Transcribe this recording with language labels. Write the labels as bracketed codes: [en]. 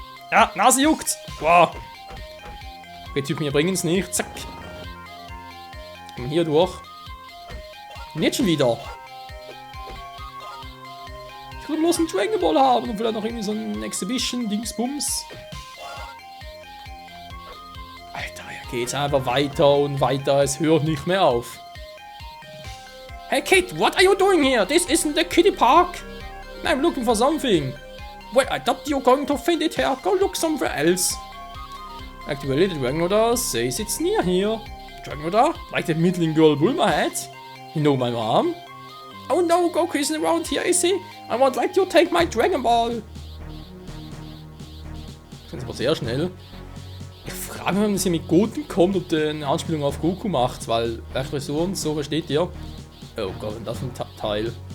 [de] Ja, Nase juckt. Wow. Okay, Typen hier bringen es nicht. Zack. Komm hier durch. Und jetzt schon wieder. Ich will bloß einen Dragon Ball haben und vielleicht noch irgendwie so ein Exhibition-Dingsbums. Alter, hier geht's einfach weiter und weiter. Es hört nicht mehr auf. [en] Hey kid, what are you doing here? This isn't the kiddie park. I'm looking for something. Well, I doubt you're going to find it here. Go look somewhere else. Actually, the Dragon Order says it's near here. Dragon Order? Like the middling girl Bulma had? You know my mom? Oh no, Goku isn't around here, is he? I won't let you take my Dragon Ball. [de] Das ist aber sehr schnell. Ich frage mich, wenn sie mit Goten kommt und eine Anspielung auf Goku macht, weil Version so versteht ihr. Oh Gott, und das ist ein Teil.